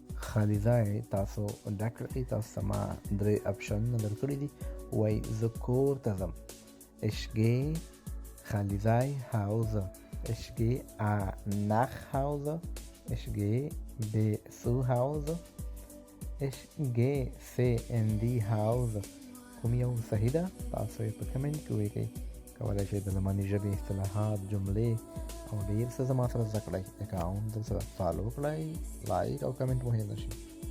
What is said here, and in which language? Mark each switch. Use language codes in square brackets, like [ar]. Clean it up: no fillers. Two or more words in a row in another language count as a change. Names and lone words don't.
[ps] خالي ځای تاسو ډک کړئ. تاسو ته ما 3 اپشنونه درکړي دي. وایي زه کور ته ځم. [de] Ich gehe [ps] خالي ځای [de] Hause. Ich gehe nach Hause. Ich gehe zu Hause. Ich gehe in die Hause. [ps] کوم یو صحیح ده؟ تاسو یې په کمنټ کې ولیکئ. کولی شئ د زماني ژبې اصطلاحات، جملې او ډېر څه زما سره زده کړئ. اکاونټ درسره فالو کړئ، لایک او کمنټ مو هېر نه شي.